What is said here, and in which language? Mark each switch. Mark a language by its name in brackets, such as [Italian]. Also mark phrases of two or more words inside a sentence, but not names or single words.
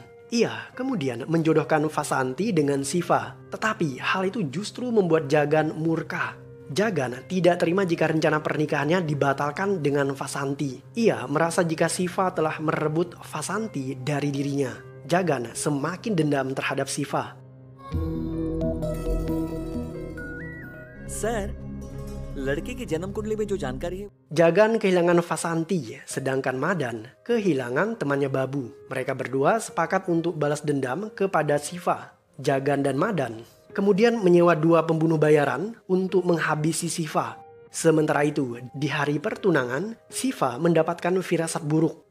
[Indonesian] Ia kemudian menjodohkan Vasanti dengan Siva. Tetapi hal itu justru membuat Jagan murka. Jagan tidak terima jika rencana pernikahannya dibatalkan dengan Vasanti. Ia merasa jika Siva telah merebut Vasanti dari dirinya. Jagan semakin dendam terhadap Siva. [Hindi] सर, लड़के की जन्म कुंडली में जो जानकारी है [Indonesian] Jagan kehilangan Vasanti, sedangkan Madan kehilangan temannya Babu. Mereka berdua sepakat untuk balas dendam kepada Siva. Jagan dan Madan kemudian menyewa 2 pembunuh bayaran untuk menghabisi Siva. Sementara itu, di hari pertunangan, Siva mendapatkan firasat buruk.